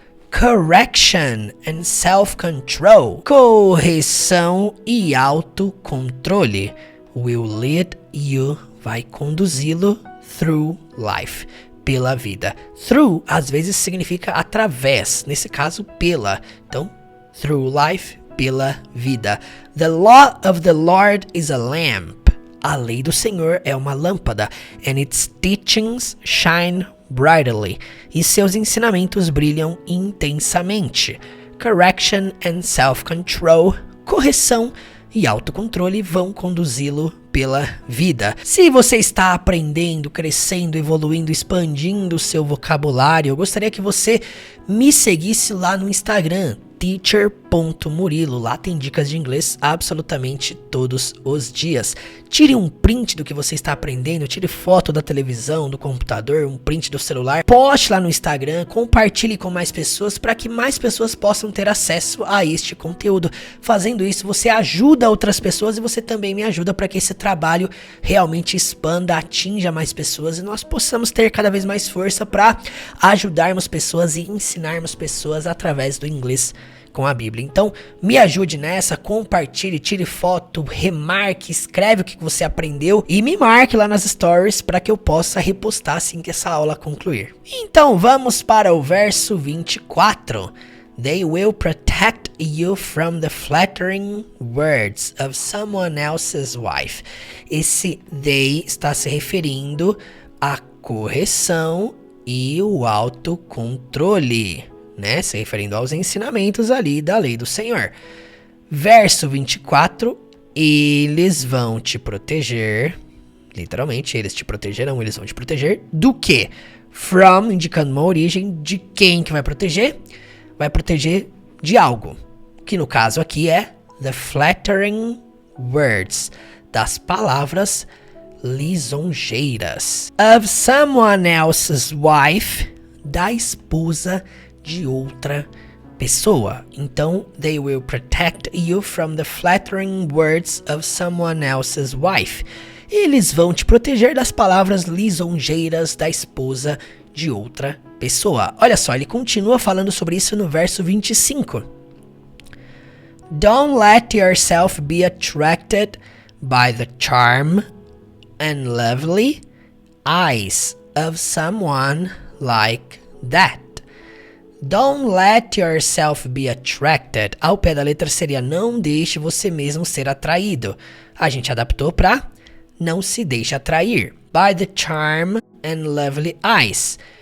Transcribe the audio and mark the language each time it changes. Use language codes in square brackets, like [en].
[en] Correction and self-control. [pt] Correção e autocontrole. [en] Will lead you. [pt] Vai conduzi-lo [en] through life. [pt] Pela vida. Through, às vezes, significa através. Nesse caso, pela. Então, [en] through life, [pt] pela vida. [en] The law of the Lord is a lamp. [pt] A lei do Senhor é uma lâmpada. [en] And its teachings shine brightly. [pt] E seus ensinamentos brilham intensamente. [en] Correction and self-control. [pt] Correção e autocontrole vão conduzi-lo pela vida. Se você está aprendendo, crescendo, evoluindo, expandindo o seu vocabulário, eu gostaria que você me seguisse lá no Instagram, teacher.murilo. Lá tem dicas de inglês absolutamente todos os dias. Tire um print do que você está aprendendo, tire foto da televisão, do computador, um print do celular, poste lá no Instagram, compartilhe com mais pessoas para que mais pessoas possam ter acesso a este conteúdo. Fazendo isso, você ajuda outras pessoas e você também me ajuda para que esse trabalho realmente expanda, atinja mais pessoas e nós possamos ter cada vez mais força para ajudarmos pessoas e ensinarmos pessoas através do inglês com a Bíblia. Então, me ajude nessa, compartilhe, tire foto, remarque, escreve o que você aprendeu e me marque lá nas stories para que eu possa repostar assim que essa aula concluir. Então, vamos para o verso 24. [en] They will protect you from the flattering words of someone else's wife. [pt] Esse they está se referindo à correção e o autocontrole, né? Se referindo aos ensinamentos ali da lei do Senhor. Verso 24, eles vão te proteger, literalmente, eles te protegerão, eles vão te proteger do quê? From, indicando uma origem de quem que vai proteger? Vai proteger de algo, que no caso aqui é [en] the flattering words, [pt] das palavras lisonjeiras. [en] Of someone else's wife, [pt] da esposa de outra pessoa. [en] Então, they will protect you from the flattering words of someone else's wife. [pt] Eles vão te proteger das palavras lisonjeiras da esposa de outra pessoa. Olha só, ele continua falando sobre isso no verso 25. [en] Don't let yourself be attracted by the charm and lovely eyes of someone like that. Don't let yourself be attracted. [pt] Ao pé da letra seria não deixe você mesmo ser atraído. A gente adaptou para não se deixe atrair. [en] By the charm and lovely eyes.